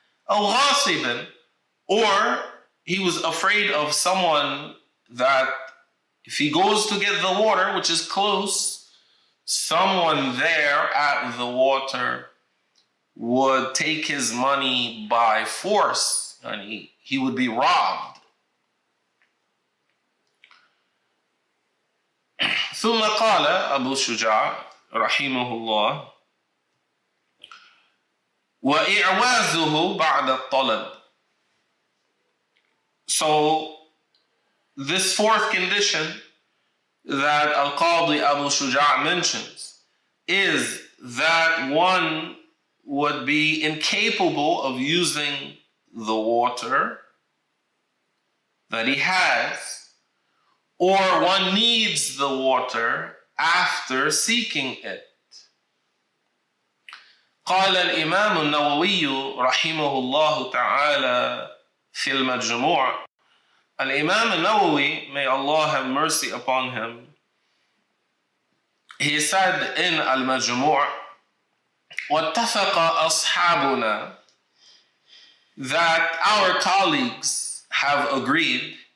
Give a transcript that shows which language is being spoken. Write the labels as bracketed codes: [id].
[ar] أو غاصبا, [en] or he was afraid of someone that if he goes to get the water, which is close, someone there at the water would take his money by force, and he would be robbed. [ar] ثم قال أبو شجاع رحمه الله وإعوازه بعد الطلب. [en] So this fourth condition that Al-Qadi Abu Shuja' mentions is that one would be incapable of using the water that he has, or one needs the water after seeking it. [ar] قال الإمام النووي رحمه الله تعالى في المجموع. [en] Al-Imam al-Nawawi, may Allah have mercy upon him, he said in Al-Majmu' [ar] واتفق أصحابنا, [en] that our colleagues have agreed.